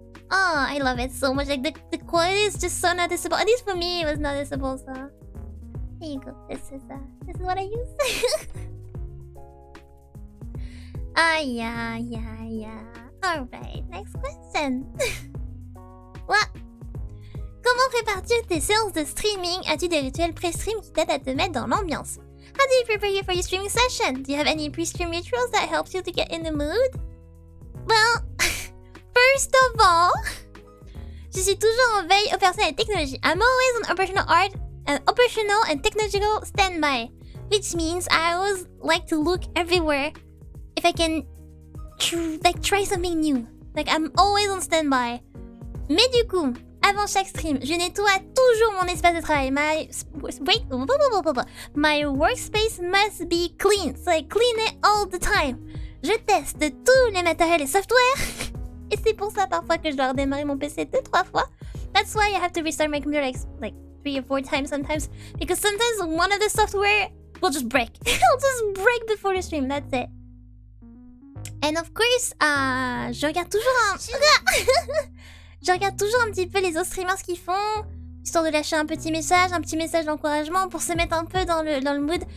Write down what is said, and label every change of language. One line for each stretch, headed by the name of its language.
English: Oh, I love it so much. Like the quality is just so noticeable. At least for me, it was noticeable. So there you go. This is what I use. Yeah. All right. Next question. What? Comment
French: Comment répartir tes séances de streaming? As-tu des rituels pré-stream qui t'aident à te mettre dans l'ambiance?
English: How do you prepare you for your streaming session? Do you have any pre-stream rituals that helps you to get in the mood? Well, first of all,
French: je suis toujours en veille opérationnelle et technologie.
English: I'm always on operational and technological standby, which means I always like to look everywhere if I can try something new. Like I'm always on standby.
French: Mais du coup, avant chaque stream, je nettoie toujours mon espace de travail.
English: My workspace must be clean, so I clean it all the time.
French: Je teste tous les matériels et software. Et c'est pour ça parfois que je dois redémarrer mon PC 2-3 fois.
English: That's why I have to restart my computer like 3 or 4 times sometimes. Because sometimes one of the software will just break. It'll just break before the stream, that's it. And of course,
French: je regarde toujours je regarde toujours un petit peu les autres streamers ce qu'ils font, histoire de lâcher un petit message d'encouragement pour se mettre un peu dans le mood.